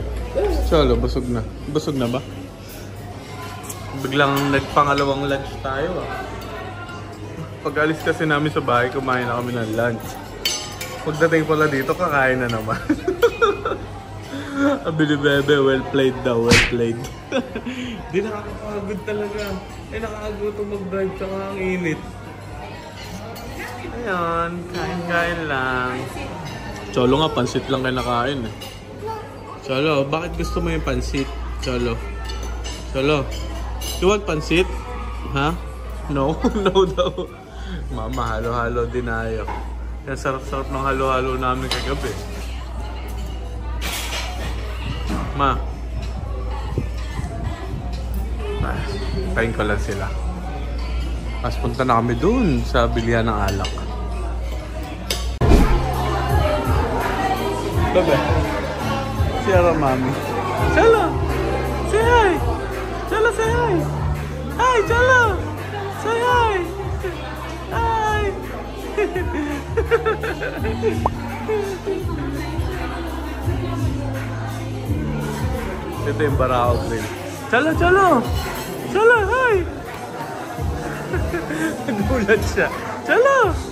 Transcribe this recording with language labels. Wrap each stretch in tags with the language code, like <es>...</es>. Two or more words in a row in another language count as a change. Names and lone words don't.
<tl>Chalo, busog na. Busog na ba? Biglang nagpangalawang lunch tayo Pag-alis kasi namin sa bahay, kumain na kami ng lunch. Pagdating pala dito, kakain na naman. Abili bebe,</tl> <en>well played daw, well played.</en> <tl>Di nakakapagod talaga. Nakakagutom mag-drive tsaka ang init. Ayan, kain lang. Cholo nga, pansit lang kayo nakain Cholo, bakit gusto mo yung pansit? Cholo,</tl> <en>you want pansit? Ha? No? No daw.</en> <tl>Mama, halo-halo din ayaw. Yan, sarap-sarap ng halo-halo namin kagabi. Ma. Kain ko lang sila. Mas punta na kami dun sa bilihan ng alak. Bebe. Sierra mami. Cholo!</tl> <en>Say hi! Cholo, say hi! Hi, Cholo! Say hi! Hi!</en> <tl>Ito yung Barao Grill. Cholo! Cholo, hi! Nagulat siya. Cholo!</tl>